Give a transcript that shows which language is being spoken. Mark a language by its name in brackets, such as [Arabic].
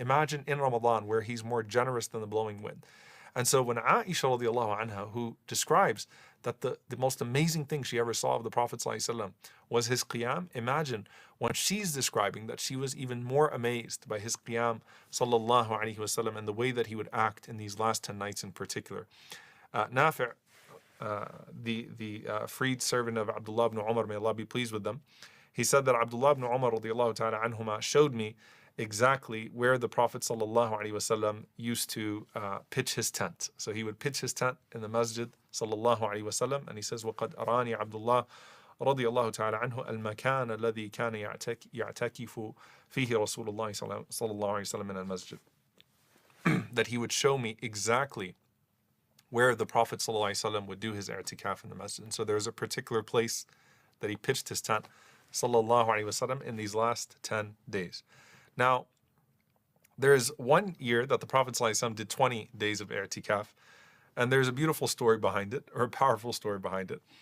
[English] Imagine in Ramadan where he's more generous than the blowing wind. And so when Aisha radiallahu anha, who describes that the most amazing thing she ever saw of the Prophet ﷺ was his qiyam, imagine when she's describing that she was even more amazed by his qiyam sallallahu alaihi wasallam and the way that he would act in these last 10 nights in particular. Nafi', the freed servant of Abdullah ibn Umar, may Allah be pleased with them, he said that Abdullah ibn Umar radiallahu ta'ala anhuma showed me exactly where the Prophet sallallahu alaihi wasallam used to pitch his tent. So he would pitch his tent in the masjid sallallahu alaihi wasallam, and he says, [Arabic] وَقَدْ أَرَانِي عَبْدُ اللَّهِ رضي الله تعالى عنه المكان الذي كان يعتكف فيه رسول الله صلى الله عليه وسلم من المسجد. [English] That he would show me exactly where the Prophet ﷺ would do his i'tikaf in the masjid. And so there's a particular place that he pitched his tent, sallallahu alaihi wasallam, in these last 10 days. Now, there's one year that the Prophet ﷺ did 20 days of i'tikaf, and there's a beautiful story behind it, or a powerful story behind it.